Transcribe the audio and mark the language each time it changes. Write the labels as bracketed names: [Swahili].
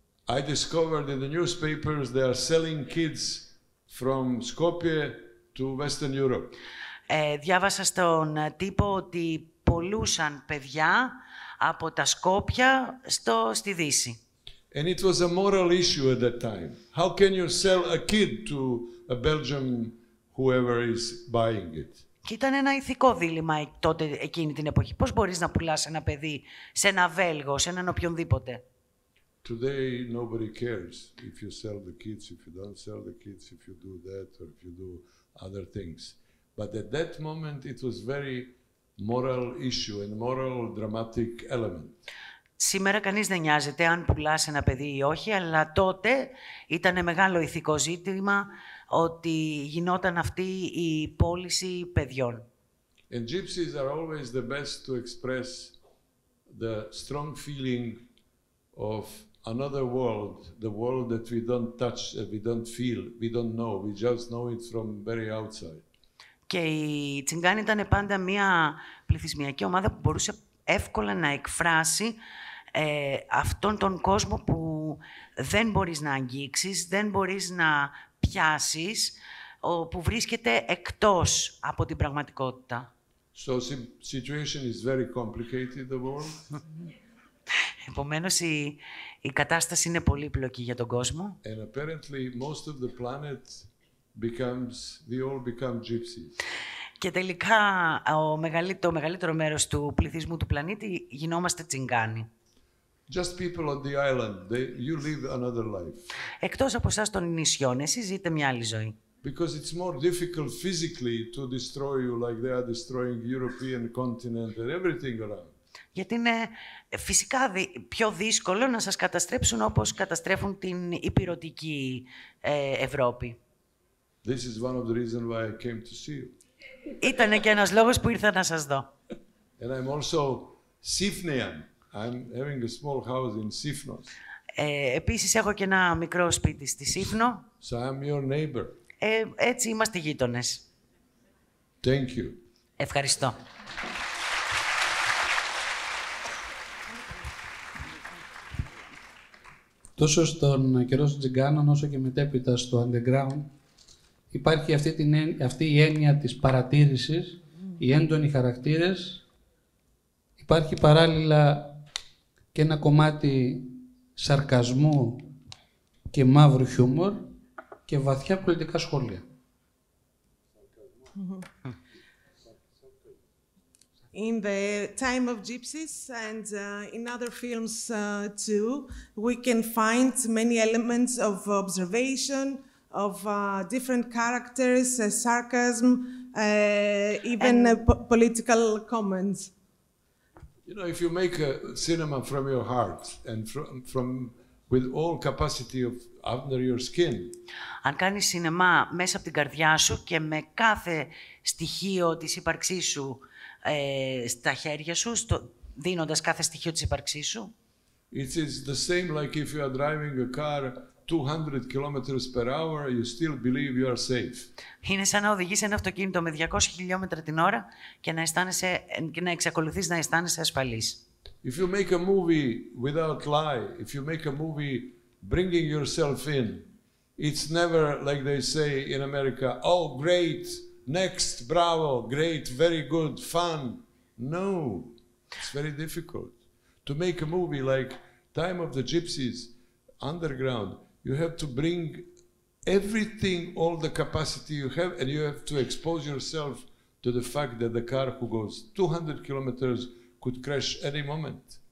[English] I discovered in the newspapers they are selling kids from Skopje to Western Europe. [Greek] Διάβασα στον τύπο ότι πολλούσαν παιδιά από τα Σκόπια στη Δύση. [English] And it was a moral issue at that time. How can you sell a kid to a Belgian whoever is buying it? [Greek] Και ήταν ένα ηθικό δίλημμα τότε, εκείνη την εποχή. Πώς μπορείς να πουλάς ένα παιδί σε ένα Βέλγο, σε έναν οποιονδήποτε. [English] Today, nobody cares if you sell the kids, if you don't sell the kids, if you do that, or if you do other things. But at that moment, it was very moral issue and moral dramatic element. [Greek] Σήμερα κανείς δεν νοιάζεται αν πουλάς ένα παιδί ή όχι, αλλά τότε ήταν μεγάλο ηθικό ζήτημα ότι γινόταν αυτή η πώληση παιδιών. [English] And gypsies are always the best to express the strong feeling of another world, the world that we don't touch, we don't feel, we don't know, we just know it from very outside. [Greek] Και η Τσιγκάνη ήταν πάντα μια πληθυσμιακή ομάδα που μπορούσε εύκολα να εκφράσει αυτόν τον κόσμο που δεν μπορείς να αγγίξεις, δεν μπορείς να πιάσεις, που βρίσκεται εκτός από την πραγματικότητα. [English] So situation is very complicated, the world. [Greek] Επομένως, η κατάσταση είναι πολύπλοκη για τον κόσμο. [English] And apparently most of the planet we all become gypsies. [Greek] Και τελικά το μεγαλύτερο μέρος του πληθυσμού του πλανήτη γινόμαστε τσιγκάνοι. [English] Just people on the island, you live another life. [Greek] Εκτός από εσάς των νησιών, εσείς ζείτε μια άλλη ζωή. [English] Because it's more difficult physically to destroy you like they are destroying European continent and everything around. [Greek] Γιατί είναι φυσικά πιο δύσκολο να σας καταστρέψουν όπως καταστρέφουν την υπηρετική Ευρώπη. [English] This is one of the reasons why I came to see you. [Greek] Ήτανε και ένας λόγος που ήρθα να σας δω. [English] And I'm also Sifnean. I'm having a small house in Sifnos. [Greek] Επίσης έχω και ένα μικρό σπίτι στη Σύφνο. [English] So I'm your neighbor. [Greek] Έτσι είμαστε γείτονες. [English] Thank you. [Greek] Ευχαριστώ. Τόσο στον καιρό των Τσιγκάνων, όσο και μετέπειτα στο underground, υπάρχει αυτή η έννοια της παρατήρησης, οι έντονοι χαρακτήρες. Υπάρχει παράλληλα και ένα κομμάτι σαρκασμού και μαύρου χιούμορ και βαθιά πολιτικά σχόλια. [English] In the time of gypsies and in other films too, we can find many elements of observation, of different characters, sarcasm, even political comments. You know, if you make a cinema from your heart and with all capacity of under your skin. [Greek] Αν κάνεις σινεμά μέσα από την καρδιά σου και με κάθε στοιχείο της ύπαρξής σου στα χέρια σου, δίνοντας κάθε στοιχείο της ύπαρξής σου. [English] It is the same like if you are driving a car 200 kilometers per hour, you still believe you are safe. [Greek] Είναι σαν να οδηγείς ένα αυτοκίνητο με 200 χιλιόμετρα την ώρα και να εξακολουθείς να αισθάνεσαι ασφαλής. [English] If you make a movie without lie, if you make a movie bringing yourself in, it's never like they say in America, oh great, next, bravo, great, very good, fun. No, it's very difficult. To make a movie like Time of the Gypsies, underground, you have to bring everything, all the capacity you have, and you have to expose yourself to the fact that the car who goes 200 kilometers could crash any moment.